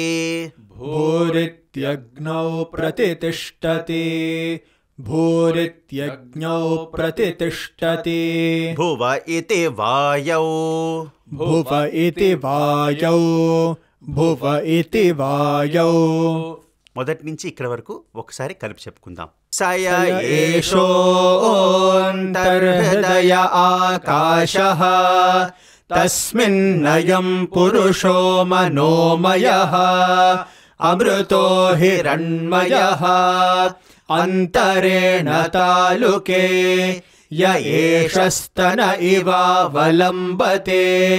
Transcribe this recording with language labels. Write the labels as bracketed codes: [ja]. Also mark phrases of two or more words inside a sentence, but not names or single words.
[sa] भूरित्यग्नौ प्रतितिष्ठति భువ ఇతి వాయౌ भुव इति वायौ [te] మొదటి నుంచి ఇక్కడ వరకు ఒకసారి కలిపి చెప్పుకుందాం. సయ [sa] ఏషోऽन्तర్హృదయ ఆకాశః तस्मिन्नयं पुरुषो मनोमयः अमृतो हिरण्मयः अंतरेण तालुके य एषस्तन इवावलम्बते